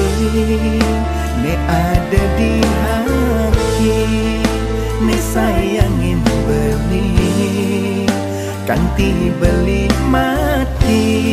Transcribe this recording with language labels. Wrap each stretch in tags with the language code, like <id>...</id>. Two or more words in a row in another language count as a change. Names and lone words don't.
<id>ne ada di hati, ne sayangin</id> <ban>beli kanti beli mati.</ban>